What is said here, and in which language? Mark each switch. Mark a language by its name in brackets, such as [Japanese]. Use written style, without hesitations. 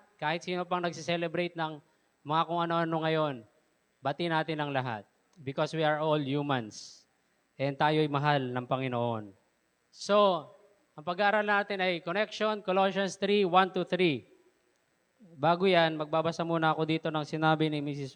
[Filipino] Kahit sino pang nagsiselebrate ng mga kung ano-ano ngayon, bati natin ang lahat. [English] Because we are all humans. [Filipino] And tayo'y mahal ng Panginoon. So, ang pag-aaral natin ay connection, Colossians 3, 1-3. Bago yan, magbabasa muna ako dito ng sinabi ni Mrs.